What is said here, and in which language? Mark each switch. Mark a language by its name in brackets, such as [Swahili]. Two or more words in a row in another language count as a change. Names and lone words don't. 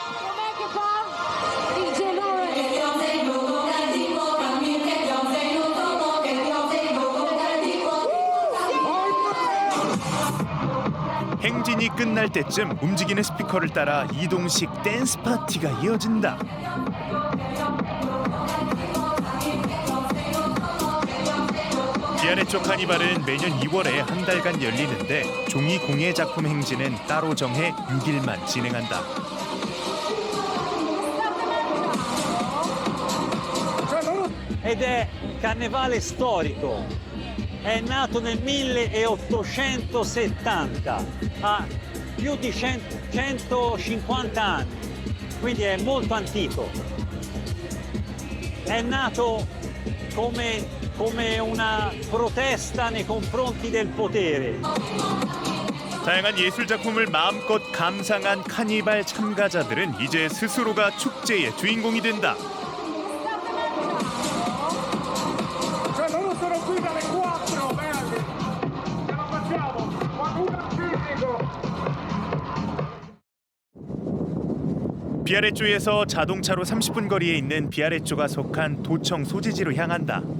[Korean] 행진이 끝날 때쯤 움직이는 스피커를 따라 이동식 댄스 파티가 이어진다. 비아래쪽 카니발은 매년 2월에 한 달간 열리는데 종이 공예 작품 행진은 따로 정해 6일만 진행한다. [Italian] Ed è un carnevale storico, è nato nel 1870, ha più di 150 anni, quindi è molto antico. È nato come una protesta nei confronti del potere. [Korean] 다양한 예술 작품을 마음껏 감상한 카니발 참가자들은 이제 스스로가 축제의 주인공이 된다. 비아래쪽에서 자동차로 30분 거리에 있는 비아래쪽가 속한 도청 소재지로 향한다.